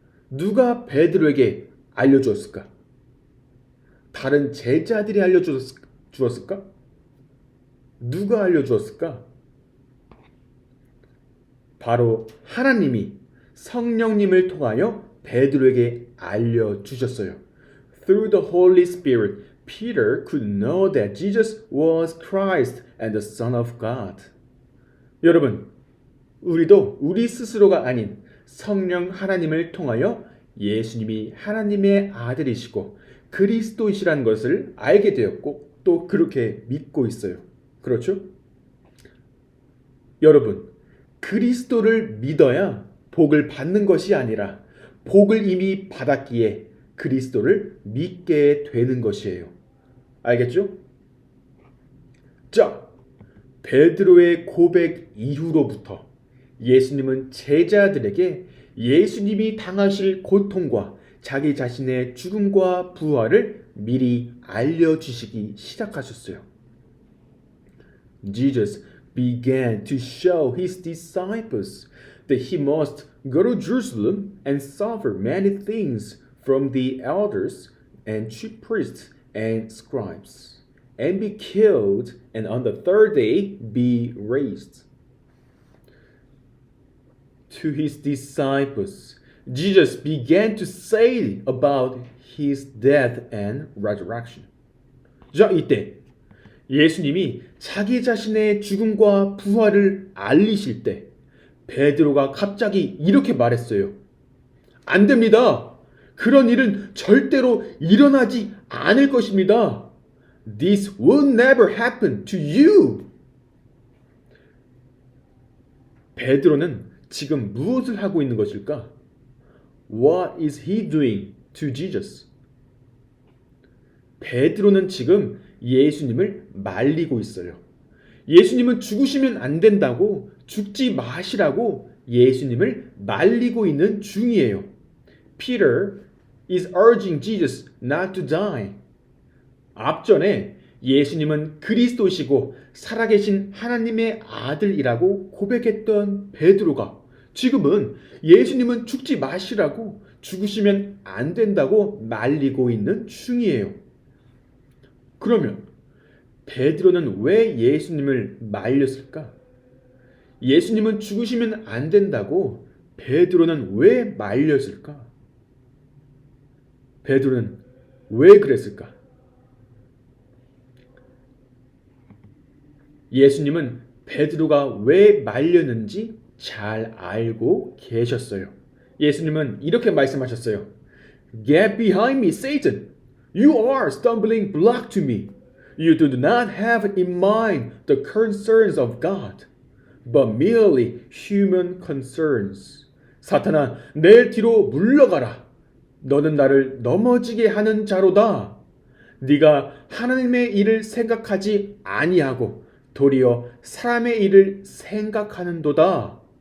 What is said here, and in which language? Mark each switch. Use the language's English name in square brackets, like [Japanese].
[Korean] 누가 베드로에게 알려주었을까? 다른 제자들이 알려주었을까? 누가 알려주었을까? 바로 하나님이 성령님을 통하여 베드로에게 알려주셨어요. [English] Through the Holy Spirit, Peter could know that Jesus was Christ and the Son of God. [Korean] 여러분, 우리도 우리 스스로가 아닌 성령 하나님을 통하여 예수님이 하나님의 아들이시고 그리스도이시라는 것을 알게 되었고 또 그렇게 믿고 있어요. 그렇죠? 여러분, 그리스도를 믿어야 복을 받는 것이 아니라 복을 이미 받았기에 그리스도를 믿게 되는 것이에요. 알겠죠? 자, 베드로의 고백 이후로부터 예수님은 제자들에게 예수님이 당하실 고통과 자기 자신의 죽음과 부활을 미리 알려주시기 시작하셨어요. [English] Jesus began to show his disciples that he must go to Jerusalem and suffer many things from the elders and chief priests and scribes, and be killed, and on the third day be raised. To his disciples, Jesus began to say about his death and resurrection. [Korean] 자, 이때 예수님이 자기 자신의 죽음과 부활을 알리실 때 베드로가 갑자기 이렇게 말했어요. 안 됩니다. 그런 일은 절대로 일어나지 않을 것입니다. [English] This will never happen to you. [Korean] 베드로는 지금 무엇을 하고 있는 것일까? [English] What is he doing to Jesus? [Korean] 베드로는 지금 예수님을 말리고 있어요. 예수님은 죽으시면 안 된다고, 죽지 마시라고 예수님을 말리고 있는 중이에요. [English] Peter is urging Jesus not to die. [Korean] 앞전에 예수님은 그리스도시고 살아계신 하나님의 아들이라고 고백했던 베드로가 지금은 예수님은 죽지 마시라고, 죽으시면 안 된다고 말리고 있는 중이에요. 그러면 베드로는 왜 예수님을 말렸을까? 예수님은 죽으시면 안 된다고 베드로는 왜 말렸을까? 베드로는 왜 그랬을까? 예수님은 베드로가 왜 말렸는지 잘 알고 계셨어요. 예수님은 이렇게 말씀하셨어요. [English] Get behind me, Satan. You are a stumbling block to me. You do not have in mind the concerns of God, but merely human concerns. [Korean] 사탄아, 내 뒤로 물러가라. 너는 나를 넘어지게 하는 자로다. 네가 하나님의 일을 생각하지 아니하고 도리어 사람의 일을 생각하는도다.